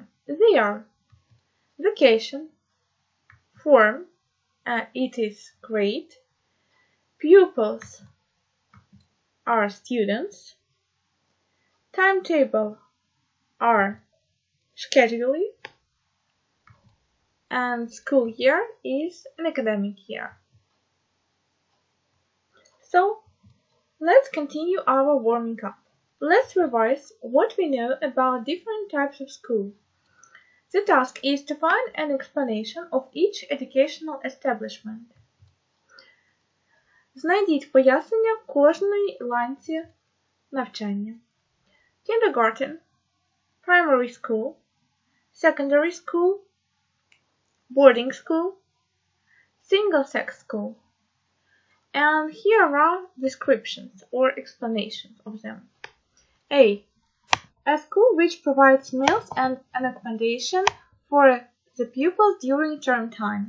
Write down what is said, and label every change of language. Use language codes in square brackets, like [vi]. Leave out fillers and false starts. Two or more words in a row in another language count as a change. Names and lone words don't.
[en] They are vacation, form, it is great, pupils are students, timetable are schedule, and school year is an academic year. So, let's continue our warming up. Let's revise what we know about different types of school. The task is to find an explanation of each educational establishment. [uk] Знайдіть пояснення кожної ланці навчання. [en] Kindergarten, primary school, secondary school, boarding school, single-sex school. And here are descriptions or explanations of them. A school which provides meals and an accommodation for the pupils during term time.